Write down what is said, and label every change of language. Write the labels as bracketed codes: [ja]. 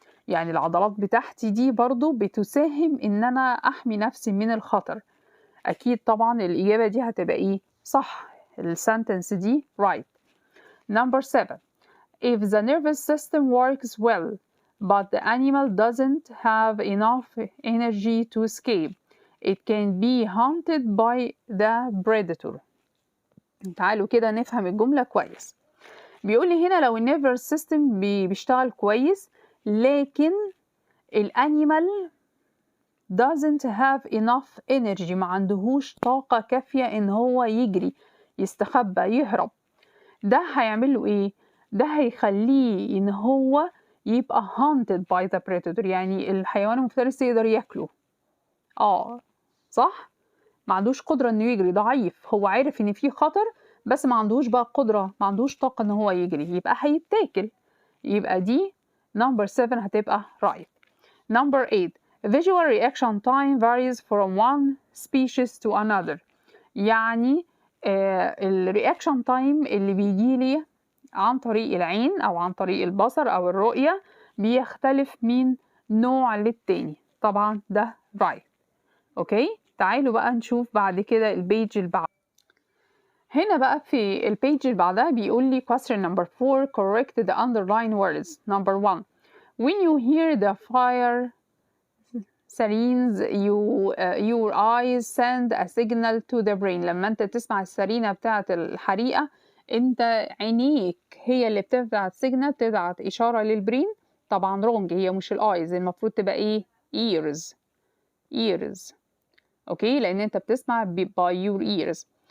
[ar] يعني العضلات بتاعتي دي برضو بتساهم إن أنا أحمي نفسي من الخطر. أكيد طبعا الإجابة دي هتبقى إيه؟ صح، السنتنس دي right. [en] number 7. If the nervous system works well but the animal doesn't have enough energy to escape, it can be hunted by the predator. [ar] تعالوا كده نفهم الجملة كويس. بيقول لي هنا لو النيرفس سيستم بيشتغل كويس لكن الانيمال [en] doesn't have enough energy، [ar] ما عندهوش طاقة كافية ان هو يجري يستخبى يهرب، ده هيعمل له ايه؟ ده هيخليه ان هو يبقى [en] hunted by the predator، [ar] يعني الحيوان المفترس يقدر ياكله. صح؟ ما عندوش قدرة انه يجري، ضعيف، هو عارف ان في خطر بس ما عندوش بقى قدرة، ما عندوش طاقة ان هو يجري، يبقى هيتاكل. يبقى دي number 7 هتبقى right. [en] number 8. Visual reaction time varies from one species to another. [ar] يعني الرياكشن تايم اللي بيجيلي عن طريق العين أو عن طريق البصر أو الرؤية بيختلف من نوع للتاني. طبعا ده right. أوكي، تعالوا بقى نشوف بعد كده البيج اللي بعد. هنا بقى في البيج اللي بعدها بيقول لي [en] question number 4 correct the underlined words. number 1. When you hear the fire sirens your eyes send a signal to the brain. [ar] لما انت تسمع السرينة بتاعة الحريقة انت عينيك هي اللي بتبعت سيجنال، بتبعت إشارة للبرين. طبعا wrong، هي مش الايز، المفروض تبقى ايه؟ ears. اوكي، لان انت بتسمع [en] by your ears.